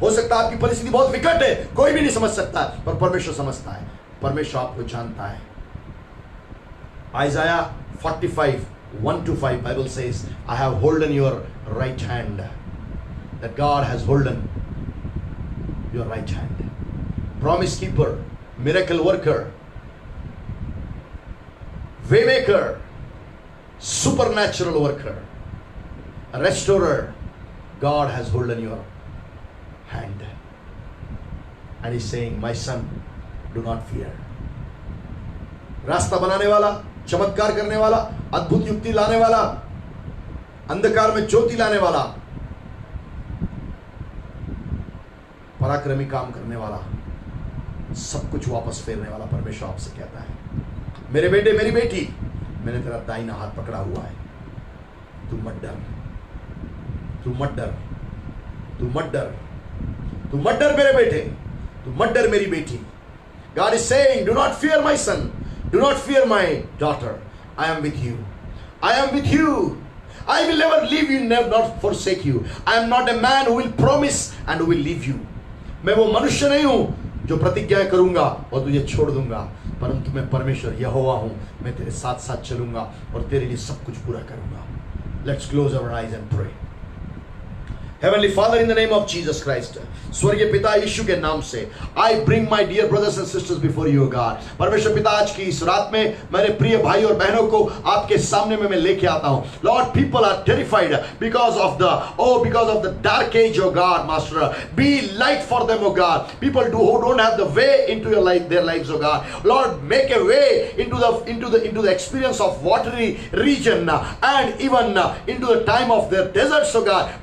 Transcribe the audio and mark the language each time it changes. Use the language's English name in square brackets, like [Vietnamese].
[Hindi] हो सकता है आपकी परिस्थिति बहुत विकट है, कोई भी नहीं समझ सकता, पर परमेश्वर समझता है. परमेश्वर आपको जानता है. [English] Isaiah 45:1-5 Bible says, I have holden your right hand. That God has holden your right hand. Promise keeper, miracle worker, waymaker, supernatural worker, restorer, God has holden your hand. And he's saying, my son, do not fear. [Hindi] रास्ता बनाने वाला, चमत्कार करने वाला, अद्भुत युक्ति लाने वाला, अंधकार में ज्योति लाने वाला, पराक्रमी काम करने वाला, सब कुछ वापस फेरने वाला परमेश्वर आपसे कहता है, मेरे बेटे, मेरी बेटी, मैंने तेरा दाहिना हाथ पकड़ा हुआ है. तू मत डर, तू मत डर, तू मत डर, तू मत डर मेरे बेटे, तू मत डर मेरी बेटी. [English] God is saying, do not fear my son, do not fear my daughter. I am with you. I am with you. I will never leave you, never not forsake you. I am not a man who will promise and who will leave you. [Hindi] मैं वो मनुष्य नहीं हूं जो प्रतिज्ञाएं करूंगा और तुझे छोड़ दूंगा, परंतु मैं परमेश्वर यहोवा हूं. मैं तेरे साथ साथ चलूंगा और तेरे लिए सब कुछ पूरा करूंगा. [English] Let's close our eyes and pray. Heavenly Father, in the name of Jesus Christ, [Hindi] स्वर्गीय पिता यीशु के नाम से, [English] I bring my dear brothers and sisters before you, God. [Hindi] परमेश्वर पिता, आज की इस रात में मेरे प्रिय भाई और बहनों को आपके सामने में मैं लेके आता हूँ. [English] Lord, people are terrified because of the dark age, oh God, Master. Be light for them, oh God. People who don't have the way into your life, their lives, oh God. Lord, make a way into the experience of watery region and even into the time of their deserts, oh God.